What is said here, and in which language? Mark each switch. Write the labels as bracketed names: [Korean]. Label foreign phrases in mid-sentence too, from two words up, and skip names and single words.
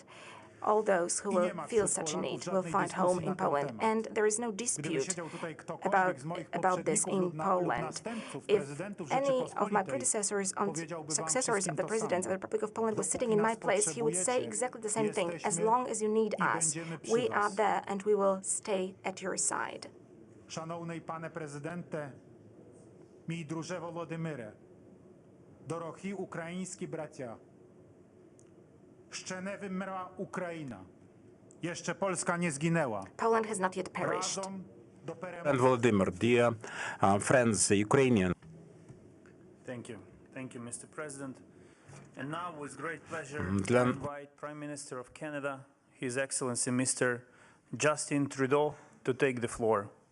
[English] All those who will feel such a need will find home in Poland, and there is no dispute about this in Poland. If any of my predecessors and successors of the President of the Republic of Poland was sitting in my place, he would say exactly the same thing. As long as you need us, we are there and we will stay at your side. [Polish] Szanowny panie prezydencie, [Ukrainian] mій друже Володимире, дорогі українські браття, ще не вимерла Україна, [Polish] jeszcze Polska nie zginęła. [English] Poland has not yet perished. And Volodymyr, dear friends, Ukrainian. Thank you. Thank you, Mr. President. And now, with great pleasure, I invite Prime Minister of Canada, His Excellency Mr. Justin Trudeau, to take the floor.